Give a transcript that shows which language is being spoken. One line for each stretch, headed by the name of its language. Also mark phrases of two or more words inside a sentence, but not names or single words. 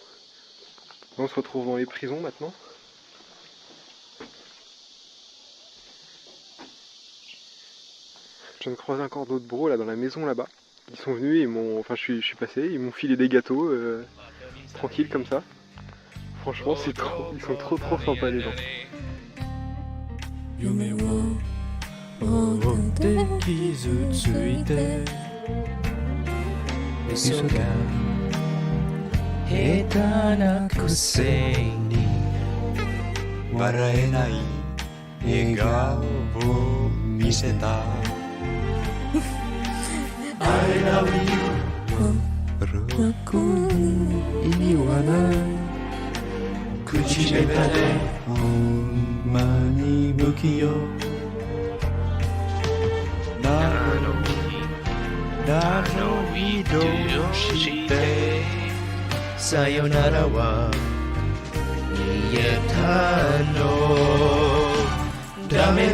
French: Là, on se retrouve dans les prisons maintenant. Je viens de croiser encore d'autres bros là dans la maison là-bas. Ils sont venus, ils m'ont. Enfin, je suis passé, ils m'ont filé des gâteaux, tranquille comme ça. Franchement, c'est trop. Ils sont trop sympas les gens.
Japanese: 夢を追って傷ついて嘘が下手なくせに笑えない笑顔を見せた
English: I love you
Japanese: 僕に言わない口下手でほんまに不器用なのにどうしてさよならは言えたのダメだ